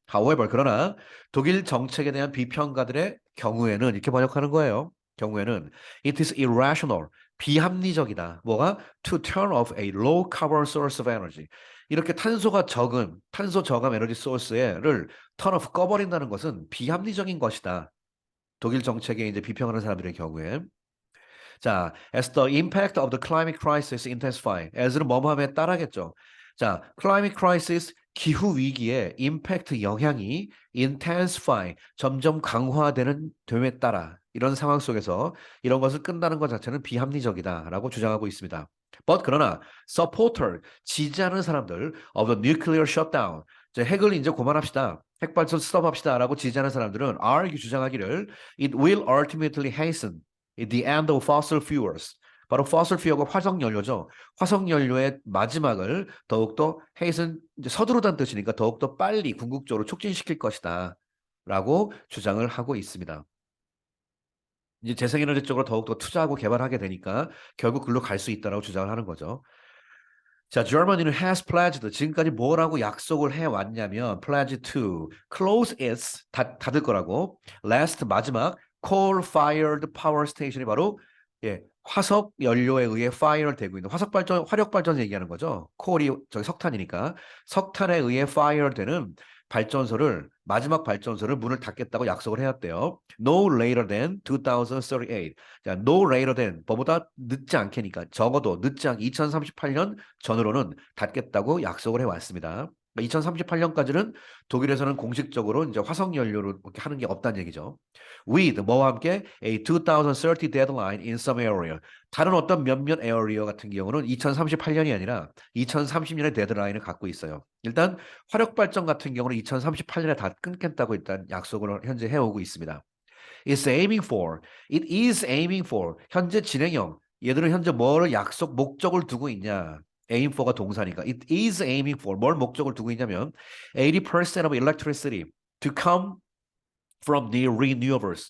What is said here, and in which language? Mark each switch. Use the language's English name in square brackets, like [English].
[English] However, [Korean] 그러나 독일 정책에 대한 비평가들의 경우에는 이렇게 번역하는 거예요. 경우에는 [English] it is irrational, [Korean] 비합리적이다. 뭐가? [English] to turn off a low carbon source of energy. [Korean] 이렇게 탄소가 적은 탄소 저감 에너지 소스를 턴오프 꺼버린다는 것은 비합리적인 것이다. [English] 독일 정책에 이제 비평하는 사람들의 경우에 자, as the impact of the climate crisis intensify, as는 [Korean] 뭐뭐함에 따라겠죠. [English] 자, climate crisis [Korean] 기후 위기의 임팩트 영향이 intensify 점점 강화되는 됨에 따라 이런 상황 속에서 이런 것을 끝나는 것 자체는 비합리적이다라고 주장하고 있습니다. But 그러나 supporter 지지하는 사람들 [English] of the nuclear shutdown [Korean] 이제 핵을 이제 그만합시다. 핵발전 스톱합시다라고 지지하는 사람들은 [English] argue [Korean] 주장하기를 [English] it will ultimately hasten the end of fossil fuels. [Korean] 바로 fossil fuel과 화석 연료죠. 화석 연료의 마지막을 더욱더 hasten 이제 서두르다는 뜻이니까 더욱더 빨리 궁극적으로 촉진시킬 것이다. 라고 주장을 하고 있습니다. 이제 재생에너지 쪽으로 더욱더 투자하고 개발하게 되니까 결국 글로 갈 수 있다라고 주장을 하는 거죠. 자, Germany는 [English] has pledged [Korean] 지금까지 뭐라고 약속을 해왔냐면 [English] pledge to close its [Korean] 닫을 거라고 last 마지막 [English] coal-fired power station [Korean] 이 바로 화석 연료에 의해 fire를 되고 있는 화석 발전, 화력 발전 얘기하는 거죠. coal이 저기 석탄이니까 석탄에 의해 fire 되는 발전소를 마지막 발전소를 문을 닫겠다고 약속을 해왔대요. [English] No later than 2038. [Korean] 자, no later than 뭐보다 늦지 않게니까 적어도 늦지 않게 2038년 전으로는 닫겠다고 약속을 해왔습니다. 2038년까지는 독일에서는 공식적으로 이제 화석 연료로 이렇게 하는 게 없다는 얘기죠. [English] With [Korean] 뭐와 함께 [English] a 2030 deadline in some area. [Korean] 다른 어떤 몇몇 에어리어 같은 경우는 2038년이 아니라 2030년의 데드라인을 갖고 있어요. 일단 화력 발전 같은 경우는 2038년에 다 끊겠다고 일단 약속을 현재 해오고 있습니다. [English] It's aiming for. It is aiming for. [Korean] 현재 진행형. 얘들은 현재 뭐를 약속 목적을 두고 있냐? aim for가 동사니까. [English] It is aiming for. [Korean] 뭘 목적을 두고 있냐면 [English] 80% of electricity to come from the renewables.